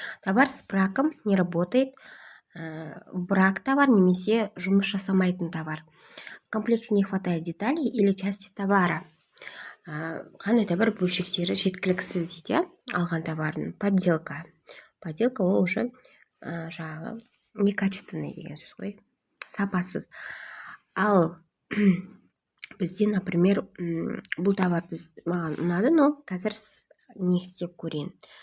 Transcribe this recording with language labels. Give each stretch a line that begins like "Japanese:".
Russian: Товар с браком не работает.
Kazakh: Брак товар немесе жұмыс жасамайтын товар.
Russian: В комплекте не хватает деталей или части товара.
Kazakh: Қандай товар бөлшектері жеткіліксіз дейді. Алған товардың подделка ол уже жаңағы некачественный деген сөз ғой, сапасыз. Ал бізде, например, бұл товар маған ұнады, но қазір не істеп көрейін.